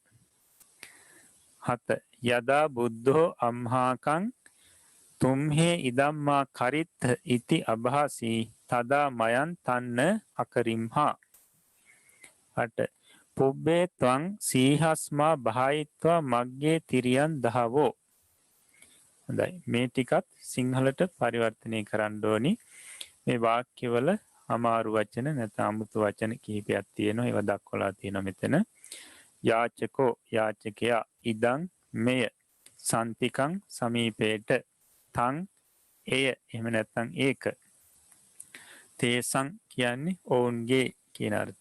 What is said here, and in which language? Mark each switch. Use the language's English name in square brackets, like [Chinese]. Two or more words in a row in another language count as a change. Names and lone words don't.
[Pali] 7 යදා බුද්ධෝ අම්හාකං තුම්හේ ඉදම්මා කරිත්ත ඉති අභාසී තදා මයන් තන්න අකරිම්හා. 8 පුබ්බේ ත්වං සීහස්මා බහයිත්වා මග්ගේ තිරියන් දහවෝ. [Sinhala] හොඳයි මේ ටිකත් සිංහලට පරිවර්තනය කරන්න ඕනි. මේ වාක්‍යවල අමාරු වචන නැත්නම් අමුතු වචන කිහිපයක් තියෙනවා. ඒවා දක්වලා තියෙනවා මෙතන. යාචකෝ යාචකයා ඉදං මෙය සන්තිකං සමීපේට තං එය එහෙම නැත්නම් ඒක තේසං කියන්නේ ඔවුන්ගේ කියන අර්ථය.